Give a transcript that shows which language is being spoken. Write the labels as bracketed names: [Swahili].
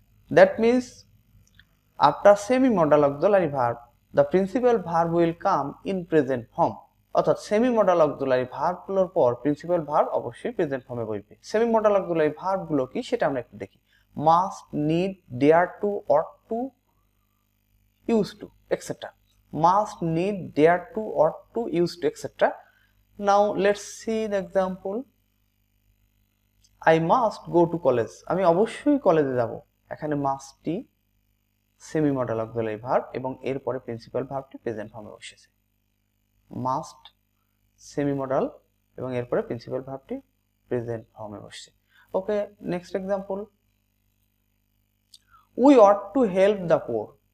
[English] That means after semi-modal auxiliary verb, the principal verb will come in present form. [Bangla] অর্থাৎ semi-modal auxiliary verb গুলোর পর principal verb অবশ্যই present form এ বসবে। semi-modal auxiliary verb গুলো কি সেটা আমরা একটু দেখি। [English] must, need, dare to, ought to, used to, etc. Must, need, dare to, ought to, used to, etc. Now let's see the example. I must go to college. [Bangla] আমি অবশ্যই কলেজে যাব। এখানে মাস্টটি সেমি মডাল অক্সিলারি ভার্ব এবং এরপরে principal ভার্বটি present ফর্মে বসেছে। Must semi modal এবং এরপরে প্রিন্সিপাল ভার্বটি প্রেজেন্ট ফর্মে বসছে। [English] Okay, next example, we ought to help the poor.